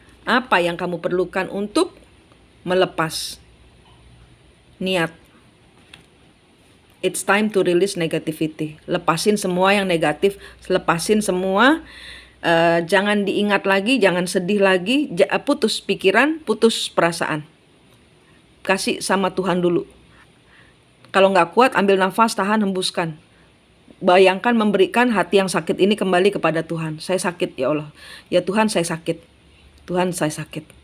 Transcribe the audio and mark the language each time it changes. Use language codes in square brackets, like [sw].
[id] Apa yang kamu perlukan untuk melepas niat? [en] It's time to release negativity. [id] Lepasin semua yang negatif, lepasin semua. Jangan diingat lagi, jangan sedih lagi, putus pikiran, putus perasaan. Kasih sama Tuhan dulu. Kalau nggak kuat, ambil nafas, tahan, hembuskan. Bayangkan memberikan hati yang sakit ini kembali kepada Tuhan. Saya sakit ya Allah. Ya Tuhan, saya sakit. Tuhan, saya sakit.